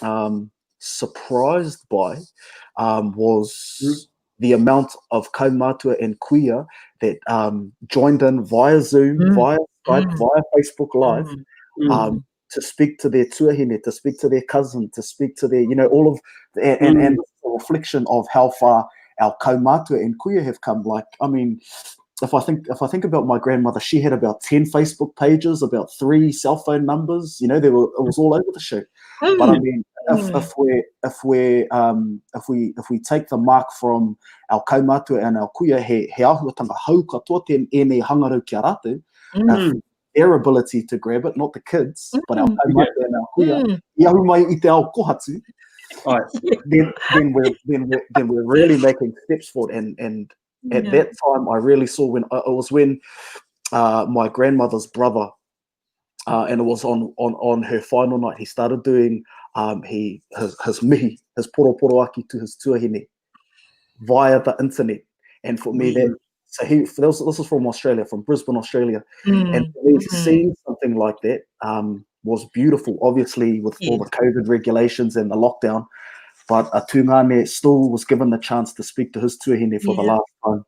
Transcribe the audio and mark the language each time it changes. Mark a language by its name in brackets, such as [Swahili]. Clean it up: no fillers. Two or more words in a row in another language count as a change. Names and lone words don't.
[English] surprised by was the amount of kaumātua and kuia that joined in via Zoom, via Skype, via Facebook Live, to speak to their tuahine, to speak to their cousin, to speak to their, all of, and a reflection of how far our kaumātua and kuia have come. Like, I mean, if I think about my grandmother, she had about 10 Facebook pages, about 3 cell phone numbers. You know, it was all over the show. But I mean, if we take the mark from our kaumātua and our kuia, [Māori] he āhuatanga hau katoa ēnei hangaru kia rātou, [English] their ability to grab it, not the kids, but our kaumātua and our kuia, [Māori] i ahu mai i te ao kohatu, [English] then we're really making steps forward. And at that time, I really saw when my grandmother's brother, and it was on her final night, he started doing his mihi, his poroporo aki to his tuahine via the internet. And for me, this is from Australia, from Brisbane, Australia, and for me, seeing something like that was beautiful. Obviously, with all the COVID regulations and the lockdown, but a tūngane still was given the chance to speak to his tuahine for the last time.